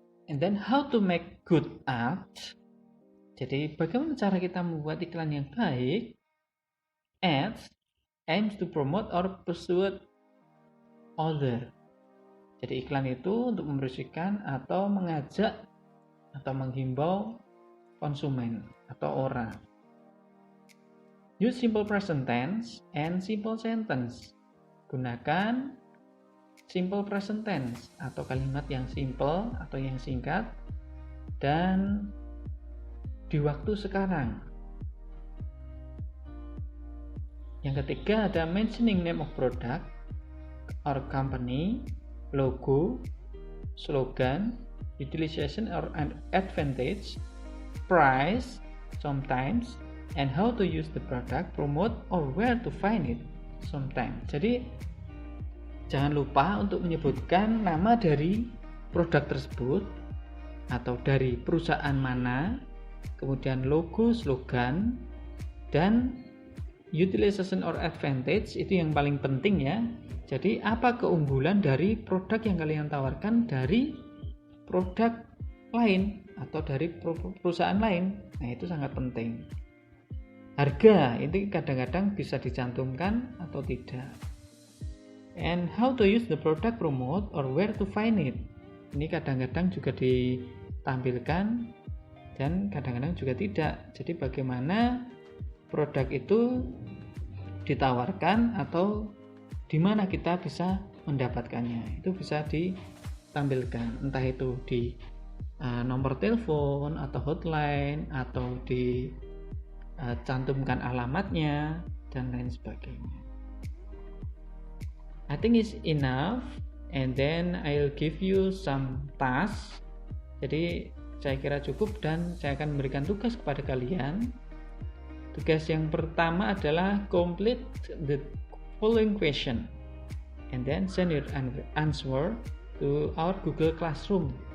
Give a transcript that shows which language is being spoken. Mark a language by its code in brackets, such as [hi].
[en] And then how to make good ads. [id] Jadi bagaimana cara kita membuat iklan yang baik? [en] Ads aims to promote or persuade other. [id] Jadi iklan itu untuk membersihkan atau mengajak atau menghimbau konsumen atau orang. [en] Use simple present tense and simple sentence. [id] Gunakan simple present tense atau kalimat yang simple atau yang singkat dan di waktu sekarang. Yang ketiga ada [en] mentioning name of product or company, logo, slogan, utilization or advantage, price, sometimes, and how to use the product, promote, or where to find it sometimes. [id] Jadi jangan lupa untuk menyebutkan nama dari produk tersebut atau dari perusahaan mana, kemudian logo, slogan, dan [en] utilization or advantage [id] itu yang paling penting ya. Jadi apa keunggulan dari produk yang kalian tawarkan dari produk lain atau dari perusahaan lain. Nah, itu sangat penting. Harga itu kadang-kadang bisa dicantumkan atau tidak. [en] And how to use the product, promote, or where to find it. [id] Ini kadang-kadang juga ditampilkan dan kadang-kadang juga tidak. Jadi bagaimana produk itu ditawarkan atau di mana kita bisa mendapatkannya, itu bisa ditampilkan, entah itu di nomor telepon atau hotline atau dicantumkan alamatnya dan lain sebagainya. [en] I think it's enough, and then I'll give you some tasks. [id] Jadi saya kira cukup dan saya akan memberikan tugas kepada kalian. Tugas yang pertama adalah [en] complete the following question and then send your answer to our Google Classroom.